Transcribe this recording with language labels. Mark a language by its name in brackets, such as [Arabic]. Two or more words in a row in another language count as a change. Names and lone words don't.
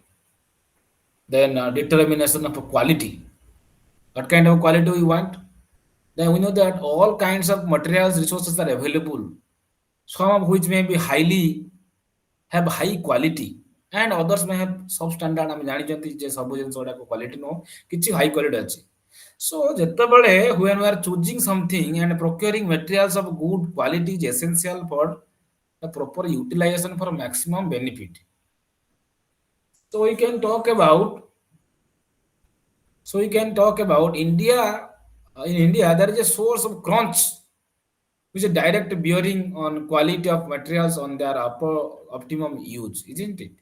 [English] Then determination of quality. What kind of quality we want? Then we know that all kinds of materials resources are available, some of which may be highly have high quality and others may have substandard. [Odia] ଆମେ ଜାଣିଛନ୍ତି ଯେ ସବୁ ଜିନିଷ ଗୁଡାକ କ୍ୱାଲିଟି ନୁହଁ, କିଛି [English] high quality [Odia] ଅଛି। [English] So ଯେତେବେଳେ when we are choosing something and procuring materials of good quality is essential for the proper utilization for maximum benefit. So we can talk about India. In India, there is a source of crunch which is direct bearing on quality of materials on their optimum use, isn't it?